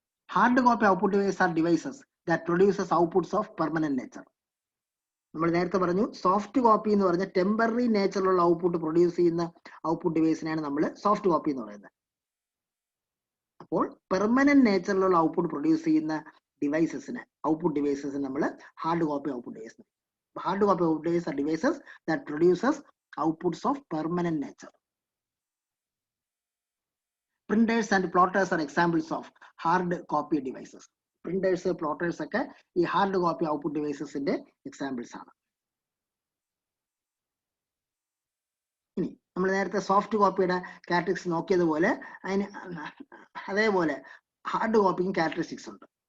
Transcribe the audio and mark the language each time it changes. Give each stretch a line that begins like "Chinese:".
English: Hard copy output device are devices that produces outputs of permanent nature.
Malayalam: നമ്മൾ നേരത്തെ പറഞ്ഞു soft copy എന്ന് പറഞ്ഞ ടെമ്പററി നേച്ചറിലുള്ള ഔട്ട്പുട്ട് പ്രൊഡ്യൂസ് ചെയ്യുന്ന ഔട്ട്പുട്ട് ഡിവൈസിനാണ് നമ്മൾ സോഫ്റ്റ് കോപ്പി എന്ന് പറയുന്നത്. അപ്പോൾ പെർമനന്റ് നേച്ചറിലുള്ള ഔട്ട്പുട്ട് പ്രൊഡ്യൂസ് ചെയ്യുന്ന ഡിവൈസസിന്, ഔട്ട്പുട്ട് ഡിവൈസസിന് നമ്മൾ hard copy output device.
English: Hard copy output devices are devices that produces outputs of permanent nature. Printers and plotters are examples of hard copy devices.
Malayalam: Printers, plotters ഒക്കെ ഈ hard copy output ഡിവൈസസിന്റെ examples ആണ്. ഇനി നമ്മൾ നേരത്തെ soft കോപ്പിയുടെ characteristics നോക്കിയതുപോലെ അതിന് അതേപോലെ hard കോപ്പിക്കും characteristics ഉണ്ട്.